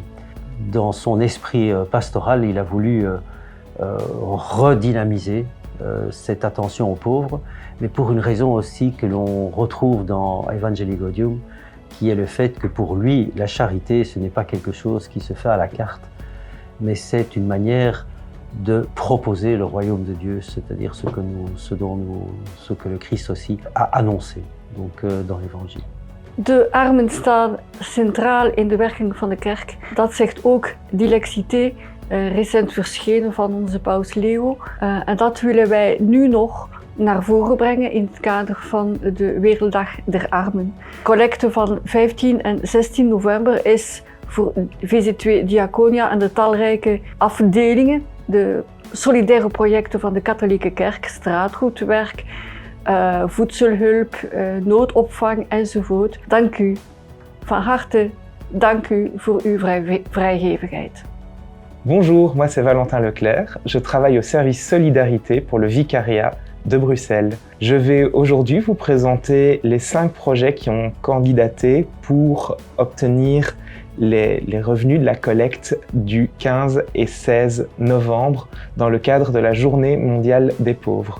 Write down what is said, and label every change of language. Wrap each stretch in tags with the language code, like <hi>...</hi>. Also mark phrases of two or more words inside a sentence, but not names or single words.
<fr>Dans son esprit pastoral, il a voulu redynamiser cette attention aux pauvres, mais pour une raison aussi que l'on retrouve dans Evangelii Gaudium, qui est le fait que pour lui, la charité, ce n'est pas quelque chose qui se fait à la carte, mais c'est une manière de proposer le royaume de Dieu, c'est-à-dire ce que le Christ aussi a annoncé donc, dans l'Évangile.</fr> <nl>De armen staan centraal in de werking van de kerk. Dat zegt ook Dilexité, recent verschenen van onze paus Leo. En dat willen wij nu nog naar voren brengen in het kader van de Werelddag der Armen. Collecte van 15 en 16 november is voor VZ2 Diaconia en de talrijke afdelingen, de solidaire projecten van de katholieke kerk, straatgoedwerk, voedselhulp, noodopvang enzovoort. Dank u. Van harte dank u voor uw vrijgevigheid.</nl> <fr>Bonjour, moi c'est Valentin Leclerc. Je travaille au service Solidarité pour le Vicariat de Bruxelles. Je vais aujourd'hui vous présenter les 5 projets qui ont candidaté pour obtenir les revenus de la collecte du 15 et 16 novembre dans le cadre de la Journée mondiale des pauvres.</fr>